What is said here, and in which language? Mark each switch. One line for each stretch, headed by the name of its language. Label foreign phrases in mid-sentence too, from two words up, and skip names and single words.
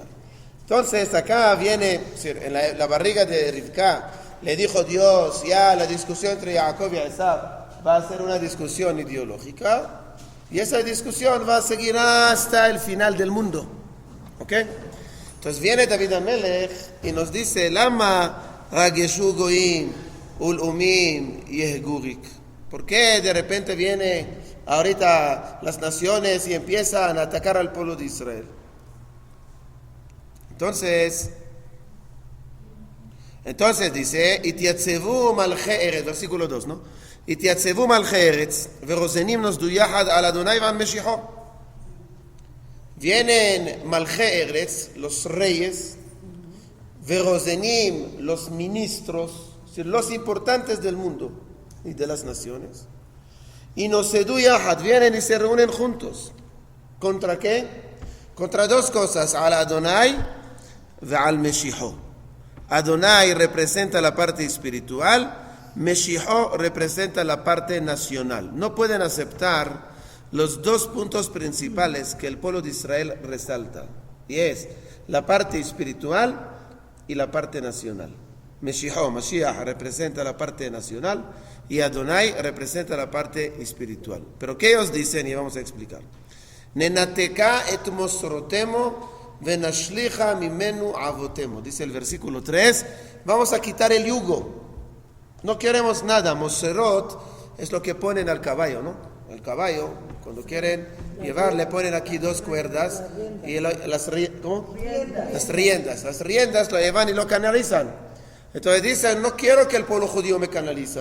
Spanish: Entonces acá viene, en la barriga de Rivka, le dijo Dios, ya la discusión entre Jacob y Esaú va a ser una discusión ideológica. Y esa discusión va a seguir hasta el final del mundo. ¿Ok? Entonces viene David Amelech y nos dice,
Hebrew: למה רגשו גוים ולאמים יהגו ריק.
Spanish: ¿Por qué de repente viene ahorita las naciones y empiezan a atacar al pueblo de Israel? Entonces dice,
Hebrew: יתיצבו מלכי ארץ,
Spanish: versículo 2, ¿no?
Hebrew: התייצבו מלכי ארץ, ורוזנים נוסדו יחד על אדוני ועל משיחו. Vienen מלכי ארץ,
Spanish: los reyes, ורוזנים, los ministros, los importantes del mundo y de las naciones, y
Hebrew: נוסדו יחד,
Spanish: vienen y se reúnen juntos. ¿Contra qué? Contra dos cosas,
Hebrew: על אדוני ועל משיחו.
Spanish: Adonai representa la parte espiritual, Meshiho representa la parte nacional. No pueden aceptar los dos puntos principales que el pueblo de Israel resalta, y es la parte espiritual y la parte nacional. Meshiho, Mashiach, representa la parte nacional y Adonai representa la parte espiritual. Pero ¿qué ellos dicen? Y vamos a explicar.
Hebrew: ננתקה את מוסרותימו ונשליכה ממנו עבותימו.
Spanish: Dice el versículo 3, vamos a quitar el yugo. No queremos nada. Moserot es lo que ponen al caballo, ¿no? El caballo, cuando quieren llevar, le ponen aquí dos cuerdas y las riendas. Las riendas lo llevan y lo canalizan. Entonces dicen, no quiero que el pueblo judío me canaliza.